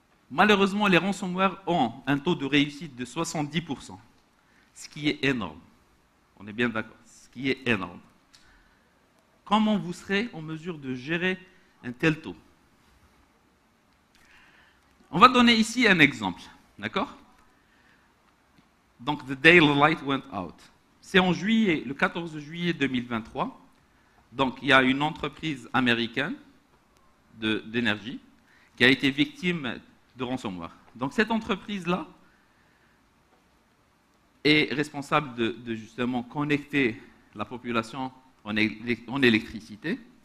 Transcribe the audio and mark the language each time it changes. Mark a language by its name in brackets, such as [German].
[French] Malheureusement, les ransomware ont un taux de réussite de 70%, ce qui est énorme. On est bien d'accord, ce qui est énorme. Comment vous serez en mesure de gérer un tel taux? On va donner ici un exemple, d'accord? [English] Donc, the day the light went out. [French] C'est en juillet, le 14 juillet 2023. Donc, il y a une entreprise américaine d'énergie qui a été victime de ransomware. Donc, cette entreprise-là est responsable de justement connecter la population en électricité.